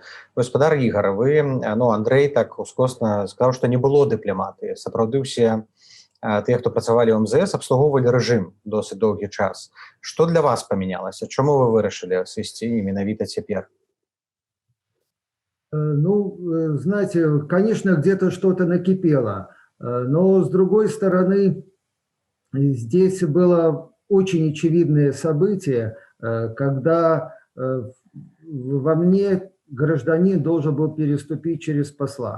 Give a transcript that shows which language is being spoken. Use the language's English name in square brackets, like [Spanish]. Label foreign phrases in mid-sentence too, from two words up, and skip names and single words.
[Belarusian] Спадар Ігар, вы, Андрэй так ускосна сказаў, што не было дыпламатыі. Сапраўды ўсе тыя, хто працавалі ў МЗС, абслугоўвалі рэжым досыць доўгі час. Што для вас памянялася? Чаму вы вырашылі сысці менавіта цяпер? Ну, [Russian] знаете, конечно, где-то что-то накипело, но с другой стороны, здесь было очень очевидное событие, когда во мне гражданин должен был переступить через посла.